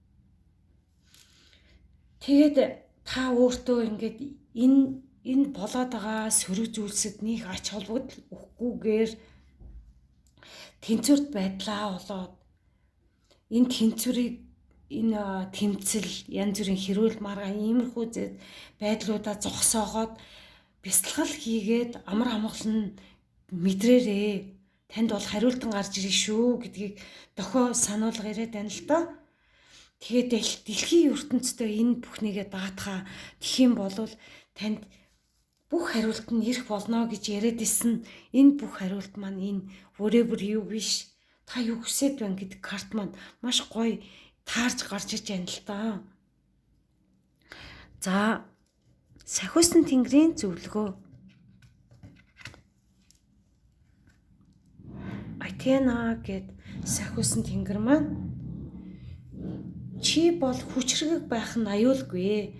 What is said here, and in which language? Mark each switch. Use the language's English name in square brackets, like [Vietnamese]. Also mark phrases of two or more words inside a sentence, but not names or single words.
[Mongolian] Тэгээд та өөртөө ингээд энэ болоод байгаа сөрөг зүйлсэд нэг ач холбогдол өгөхгүйгээр тэнцвэрт байдлаа болоод энэ тэнцвэрийг энэ тэмцэл янз бүрийн хэрүүл маргаа иймэрхүү байдлуудаа зогсоогоод бясалгал хийгээд амар амгалан мэдрээрээ танд бол хариултан гарч ирэх шүү гэдгийг дохио сануулга ирээд байна л да. Тэгээд дэлхийн ертөнцийн энэ бүхнийгээ даатгаа тхиим болвол танд бүх хариулт нь ирэх болно гэж яриад исэн энэ бүх хариулт маань энэ [English] whatever you wish [Mongolian] та юу хүсэж байна гэдэг карт маань маш гоё таарж гарч иж байна л да. За сахиусан тэнгэрийн зөвлөгөө. Атена гэд сахиусан тэнгэр маань чи бол хүчрэг байх нь аюулгүй.